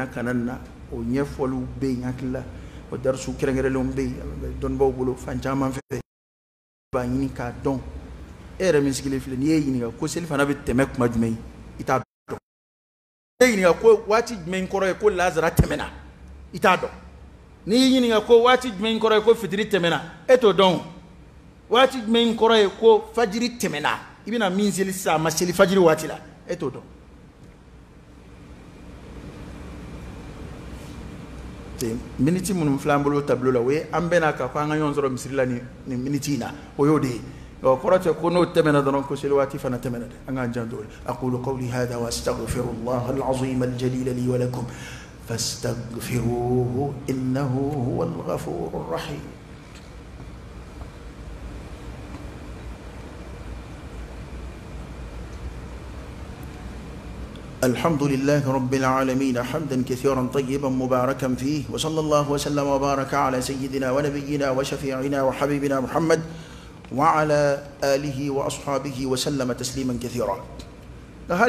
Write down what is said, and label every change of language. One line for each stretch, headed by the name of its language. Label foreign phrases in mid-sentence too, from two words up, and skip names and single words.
Bambara: ka na nin na o ɲɛfɔliw bɛ yen hakili la o darisu kɛrɛnkɛrɛnlenw bɛ yen dɔnnibaw bolo fan caman fɛ b'a ɲini k'a dɔn e yɛrɛ min sigilen filɛ n'i ye ɲininka ko seli fana bɛ tɛmɛ kuma jumɛn i t'a dɔn e ɲininka ko waati jumɛn kɔrɔ ye ko lazara tɛmɛna i t'a dɔn n'i y'i ɲininka ko waati jumɛn kɔrɔ ye ko fitiri tɛmɛna e t'o dɔn waati jumɛn kɔrɔ ye ko fajiri tɛmɛna i bɛna min seli sisan a ma seli fajiri waati la e t'o dɔn miniti minnu filɛ an bolo tableau la o ye an bɛna ka ko an ka ɲɔgɔn sɔrɔ misiri la nin miniti in na o y'o de ye kɔrɔ tɛ ko n'o tɛmɛna dɔrɔn ko seli waati fana tɛmɛna dɛ an k'an janto o la
Arabic: أقول قولي هذا وأستغفر الله العظيم الجليل لي ولكم فاستغفروه إنه هو الغفور الرحيم الحمد لله رب العالمين حمدا كثيرا طيبا مباركا فيه وصلى الله وسلم وبارك على سيدنا ونبينا وشفيعنا وحبيبنا محمد وعلى آله وأصحابه وسلم تسليما كثيرا هالي